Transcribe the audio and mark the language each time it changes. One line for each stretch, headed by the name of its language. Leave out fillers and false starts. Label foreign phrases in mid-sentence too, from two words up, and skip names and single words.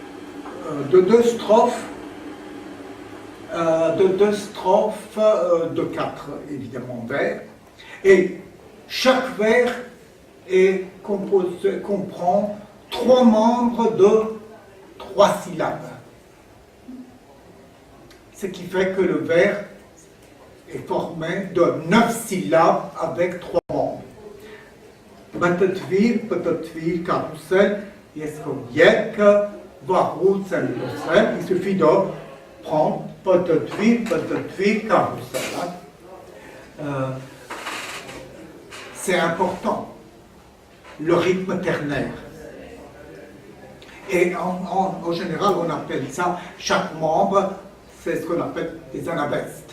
French: quatre évidemment vers, et chaque vers comprend trois membres de 3 syllabes. Ce qui fait que le vers est formé de 9 syllabes avec 3 membres. Batatvir, carrousel, yesko yek, varut, losel. Il suffit de prendre batatvir, carrousel. C'est important, le rythme ternaire. Et en général, on appelle ça, chaque membre, c'est ce qu'on appelle des anabestes.